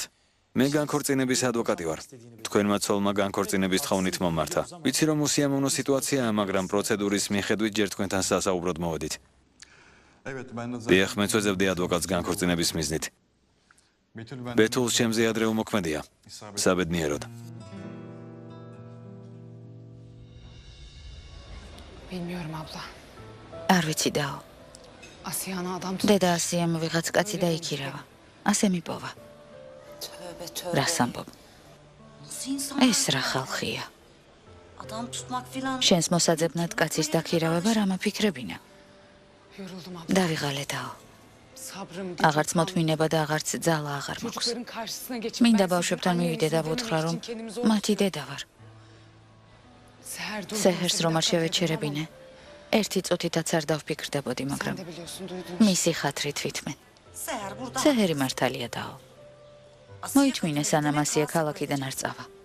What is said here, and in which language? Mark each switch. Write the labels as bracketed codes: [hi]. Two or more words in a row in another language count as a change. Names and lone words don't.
[ka] მე განქორწინების ადვოკატი ვარ. თქვენმა ცოლმა განქორწინების თხოვნით მომმართა. ვიცი რომ უსიამოვნო სიტუაციაა, მაგრამ პროცედურის მიხედვით ჯერ თქვენთან სასაუბროდ მოვედით. დიახ, მეც ვეძებდი ადვოკატს განქორწინების მიზნით. ბეთულს ჩემზე ადრე უმოქმედია. საბედნიეროდ. [tr] Bilmiyorum abla. [ka] არ ვიცი დაო. [tr] Asiyana adam [ka] დედა ასიემ ვიღაც კაცი დაიქირავა. ასე მიპოვა. რას ამბობ? ეს რა ხალხია? შენს მოსაძებნად კაცის დაქირავება რა მაფიქრებინა? [tr] yoruldum abla. [ka] დავიღალე დაო. [tr] Sabrım [ka] აღარც მოთმინება და აღარც ძალა აღარ მაქვს. [tr] çocukların karşısına geçip [ka] მინდა ბავშვებთან მივიდე და ვუთხრა რომ მათი დედა ვარ. სეჰერს რომ არ შევეჩერებინე. ერთი წუთითაც არ დავფიქრდებოდი, მაგრამ [tr] Sen de biliyorsun duydun. [ka] მისი ხათრი თვითმენ. სეჰერი მართალია დაო. მოითმინე სანამ ასია ქალაქიდან არ წავა.